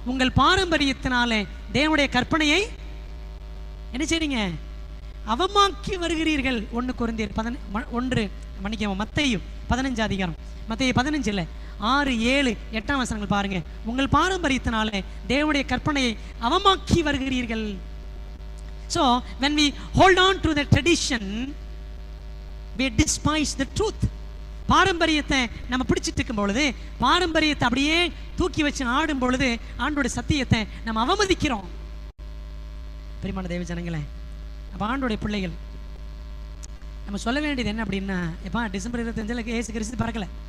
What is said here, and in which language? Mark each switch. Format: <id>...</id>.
<ta>உங்கள் பாரம்பரியத்தினாலே தேவனுடைய கற்பனையை என்ன செய்றீங்க? அவமாக்கி வருகிறீர்கள். 1 கொரிந்தியர் 1 மத்தேயு 15 அதிகாரம், மத்தேயு 15 இல்லை 6, 7, 8 வசனங்கள் பாருங்க. உங்கள் பாரம்பரியத்தினாலே தேவனுடைய கற்பனையை அவமாக்கி வருகிறீர்கள்.</ta> <en>So when we hold on to the tradition, we despise the truth.</en> <ta>பாரம்பரியத்தை நம்ம பிடிச்சிட்டு இருக்கும் பொழுது, பாரம்பரியத்தை அப்படியே தூக்கி வச்சு ஆடும் பொழுது ஆண்டோட சத்தியத்தை நம்ம அவமதிக்கிறோம். பிரியமான தேவ ஜனங்களே, அப்போ ஆண்டோடைய பிள்ளைகள் நம்ம சொல்ல வேண்டியது என்ன அப்படின்னா, எப்பா டிசம்பர் 25 இயேசு கிறிஸ்து பிறக்கலை.</ta>